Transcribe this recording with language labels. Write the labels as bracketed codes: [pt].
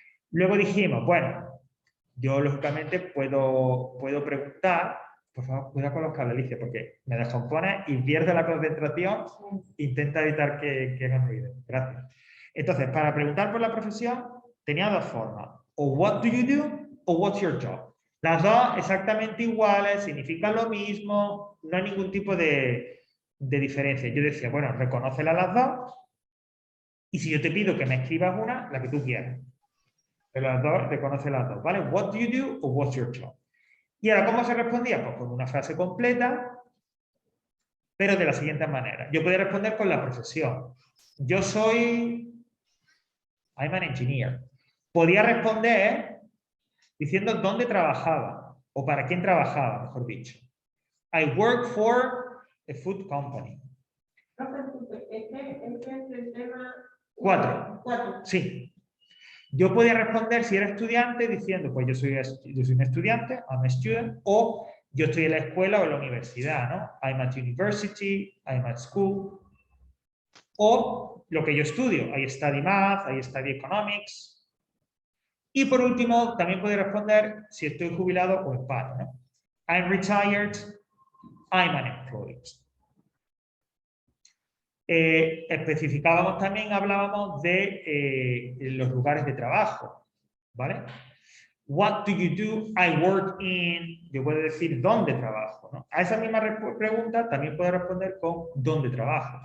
[es] Luego dijimos, bueno, yo lógicamente puedo preguntar, por favor, cuidado con los cables, Alicia, porque me descompone y pierdo la concentración. Intenta evitar que hagan ruido. Gracias. Entonces, para preguntar por la profesión, tenía dos formas. [en] O what do you do o what's your job. [es] Las dos exactamente iguales, significan lo mismo, no hay ningún tipo de diferencia. Yo decía, bueno, reconócela las dos y si yo te pido que me escribas una, la que tú quieras. Pero las dos, reconoce las dos, ¿vale? [en] What do you do o what's your job. [es] Y ahora, ¿cómo se respondía? Pues con una frase completa, pero de la siguiente manera. Yo podía responder con la profesión. Yo soy... [en] I'm an engineer. [es] Podía responder diciendo dónde trabajaba o para quién trabajaba, mejor dicho. [en] I work for a food company. [es] Este es el tema 4. Sí. Yo podía responder si era estudiante diciendo, pues yo soy un estudiante, [en] I'm a student, [es] o yo estoy en la escuela o en la universidad, ¿no? [en] I'm at university, I'm at school. [es] O lo que yo estudio, [en] I study math, I study economics. [es] Y por último, también puedo responder si estoy jubilado o en paro, ¿no? [en] I'm retired, I'm unemployed. [es] Especificábamos también, hablábamos de los lugares de trabajo, ¿vale? [en] What do you do? I work in. [es] Yo puedo decir dónde trabajo, ¿no? A esa misma pregunta también puedo responder con dónde trabajo.